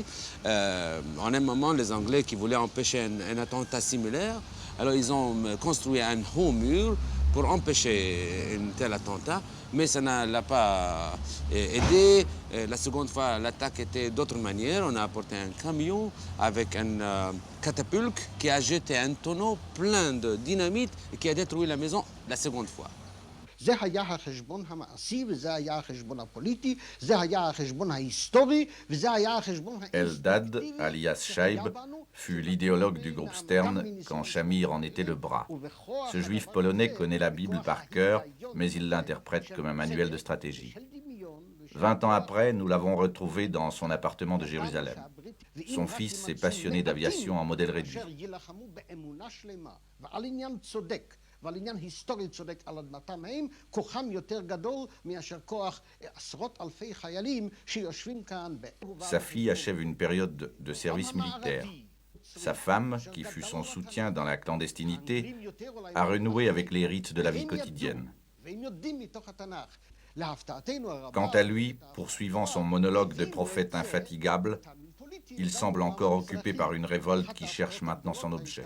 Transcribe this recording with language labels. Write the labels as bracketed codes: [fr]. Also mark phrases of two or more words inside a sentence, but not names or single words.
[fr] En un moment, les Anglais qui voulaient empêcher un attentat similaire, alors ils ont construit un haut mur pour empêcher un tel attentat, mais ça ne l'a pas aidé. La seconde fois, l'attaque était d'autre manière. On a apporté un camion avec un catapulte qui a jeté un tonneau plein de dynamite et qui a détruit la maison la seconde fois. [he] זה היה החשבון המעשי, וזה היה החשבון הפוליטי, זה היה החשבון ההיסטורי, וזה היה החשבון [fr] Eldad, alias Shaib, fut l'idéologue du groupe Stern quand Shamir en était le bras. Ce juif polonais connaît la Bible par cœur, mais il l'interprète comme un manuel de stratégie. 20 ans après, nous l'avons retrouvé dans son appartement de Jérusalem. Son fils s'est passionné d'aviation en modèle réduit. [he] ועל עניין היסטורי צודק על אדמתם הם, כוחם יותר גדול מאשר כוח עשרות אלפי חיילים שיושבים כאן. [fr] Sa fille achève une période de service militaire. Sa femme, qui fut son soutien dans la clandestinité, a renoué avec les rites de la vie quotidienne. Quant à lui, poursuivant son monologue de prophète infatigable, il semble encore occupé par une révolte qui cherche maintenant son objet.